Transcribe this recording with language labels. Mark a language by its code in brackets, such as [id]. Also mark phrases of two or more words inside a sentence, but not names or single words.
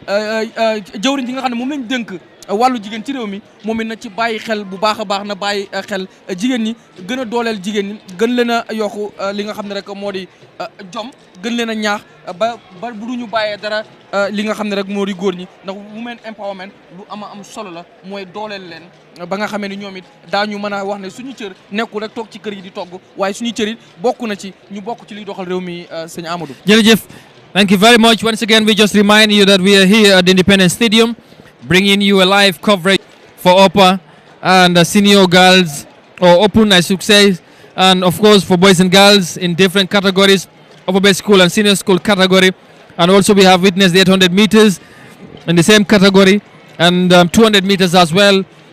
[wo] jëwriñ ji nga xam ne moom lañ dënk wàllu jigéen ci réew mi moom it na ci bàyyi xel bu baax a baax na bàyyi xel jigéen ñi gën a dooleel jigéen ñi gën leen a yokku li nga xam ne rek moo di jom gën leen a ñaax ba bu du ñu bàyyee dara li nga xam ne rek moo di góor ñi ndax [en] women empowerment [wo] lu am solo la mooy dooleel leen ba nga xamee ni ñoom it daañu mën a wax ne suñu cër nekkul rek toog ci kër yi di togg waaye suñu cër it bokk na ci ñu bokk ci liy doxal réew mi sëñ Amadou. [en] jërëjëf thank you very much once again we just remind you that we are here at the Independence Stadium bringing you a live coverage for upper and senior girls, or open I should say, and of course for boys and girls in different categories, upper base school and senior school category, and also we have witnessed the 800 meters in the same category, and 200 meters as well.